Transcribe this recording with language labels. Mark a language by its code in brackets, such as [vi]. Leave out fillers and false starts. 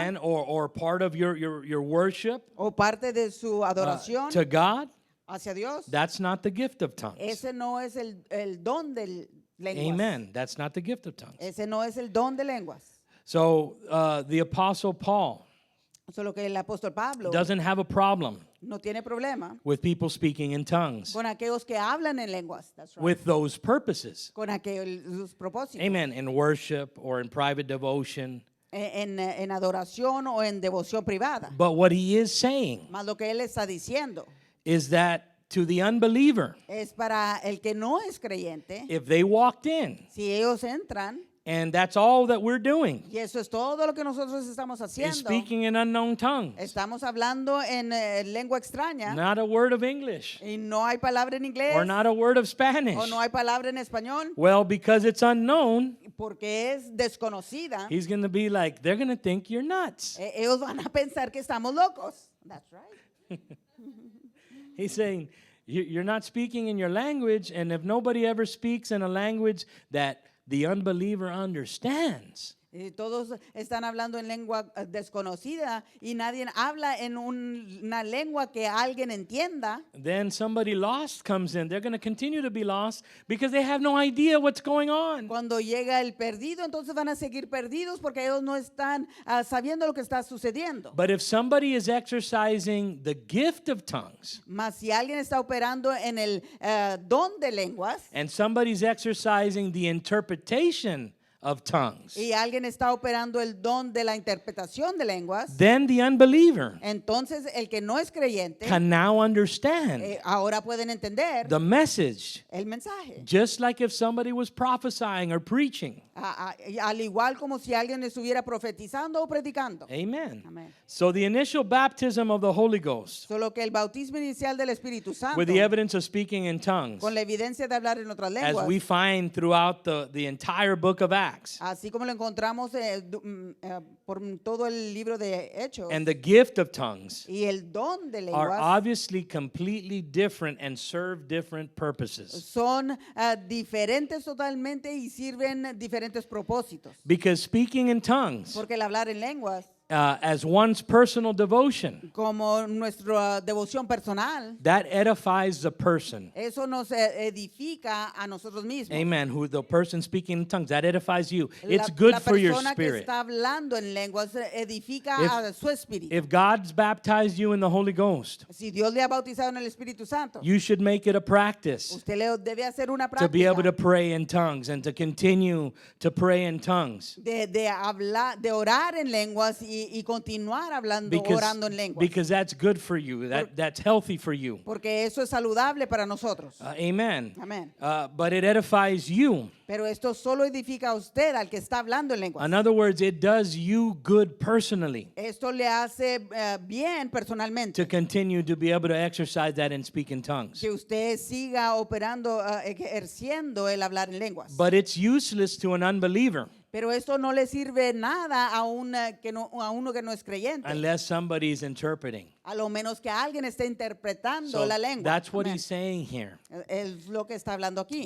[en] amen, or part of your worship [es] o parte de su adoración [en] to God, [es] hacia Dios, [en] that's not the gift of tongues. [es] ese no es el don de lenguas. [en] Amen. That's not the gift of tongues. [es] Ese no es el don de lenguas. [en] So the Apostle Paul [es] Solo que el apóstol Pablo [en] doesn't have a problem [es] no tiene problema [en] with people speaking in tongues [es] con aquellos que hablan en lenguas. [en] That's right. with those purposes. [es] Con aquellos propósitos. [en] Amen. In worship or in private devotion. [es] En adoración o en devoción privada. [en] But what he is saying [es] Más lo que él está diciendo [en] is that to the unbeliever, [es] es para el que no es creyente, [en] if they walked in [es] si ellos entran, [en] and that's all that we're doing, [es] y eso es todo lo que nosotros estamos [en] is [es] haciendo, [en] speaking in unknown tongues, [es] estamos hablando en lengua extraña [en] not a word of English [es] y no hay palabra en inglés [en] or not a word of [es] o [en] Spanish. [es] no hay palabra en español [en] Well, because it's unknown, [es] porque es desconocida, [en] he's going to be like, they're going to think you're nuts. [es] ellos van a pensar que estamos locos. [en] That's right. He's saying, you're not speaking in your language, and if nobody ever speaks in a language that the unbeliever understands, [es] Y todos están hablando en lengua desconocida y nadie habla en una lengua que alguien entienda. [en] Then somebody lost comes in. They're going to continue to be lost because they have no idea what's going on. [es] Cuando llega el perdido, entonces van a seguir perdidos porque ellos no están sabiendo lo que está sucediendo. [en] But if somebody is exercising the gift of tongues, [es] Mas si alguien está operando en el don de lenguas [en] and somebody's exercising the interpretation of tongues, [es] y alguien está operando el don de la interpretación de lenguas, [en] then the unbeliever [es] entonces el que no es creyente [en] can now understand [es] ahora pueden entender [en] the message, [es] el mensaje. [en] just like if somebody was prophesying or preaching. [es] Al igual como si alguien estuviera profetizando o predicando. [en] Amen. [es] Amén. [en] So the initial baptism of the Holy Ghost, [es] Solo que el bautismo inicial del Espíritu Santo, [en] with the evidence of speaking in tongues, [es] con la evidencia de hablar en otras [en] as [es] lenguas, [en] we find throughout the entire book of Acts, [es] así como lo encontramos por todo el libro de Hechos, [en] and the gift of tongues, [es] y el don de [en] are [es] lenguas [en] obviously completely different and serve different purposes. [es] son diferentes totalmente y sirven diferentes propósitos. [en] Because speaking in tongues, [es] Porque el hablar en lenguas, [en] as one's personal devotion, [es] como nuestra devoción personal, [en] that edifies the person. [es] eso nos edifica a nosotros mismos. [en] Amen. Who the person speaking in tongues, that edifies you. [es] La- [en] It's good [es] la [en] for your [es] persona que [en] spirit. [es] está hablando en lenguas edifica [en] If- [es] a su espíritu. [en] If God's baptized you in the Holy Ghost, [es] Si Dios le ha bautizado en el Espíritu Santo, [en] you should make it a practice [es] usted le debe hacer una [en] to be able to [es] práctica [en] pray in tongues and to continue to pray in tongues. [es] de hablar, de orar en lenguas y continuar hablando, orando en lenguas. [en] Because that's good for you. That's healthy for you. [es] Porque eso es saludable para nosotros. [en] Amen. [es] Amén. [en] But it edifies you. [es] Pero esto solo edifica a usted, al que está hablando en lenguas. [en] In other words, it does you good personally [es] Esto le hace bien personalmente. [en] to continue to be able to exercise that and speak in tongues. [es] Que usted siga operando, ejerciendo el hablar en lenguas. [en] But it's useless to an unbeliever [es] Pero esto no le sirve nada a, a uno que no es creyente. [en] unless somebody's interpreting. [es] A lo menos que alguien esté interpretando la lengua. [en] That's what [es] Amén. [en] he's saying here. [es] Es lo que está hablando aquí.